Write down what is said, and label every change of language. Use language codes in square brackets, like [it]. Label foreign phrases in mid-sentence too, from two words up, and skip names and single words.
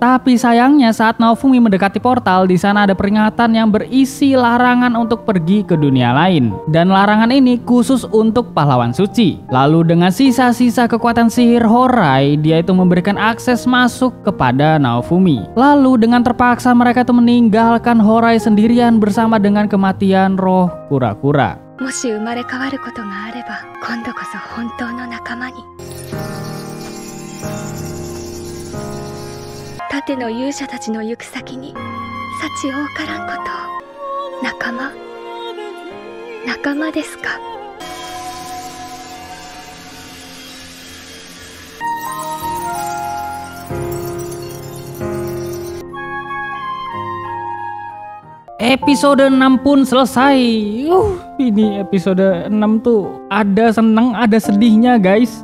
[id] Tapi sayangnya saat Naofumi mendekati portal, di sana ada peringatan yang berisi larangan untuk pergi ke dunia lain, dan larangan ini khusus untuk pahlawan suci. Lalu dengan sisa-sisa kekuatan sihir Horai, dia itu memberikan akses masuk kepada Naofumi. Lalu dengan terpaksa mereka itu meninggalkan Horai sendirian bersama dengan kematian roh kura-kura. [ja] もし生まれ変わることがあれば、今度こそ本当の仲間に。盾の勇者たちの行く先に幸多からんことを。仲間ですか。 [id] Episode 6 pun selesai. Ini episode 6 tuh ada seneng, ada sedihnya, guys.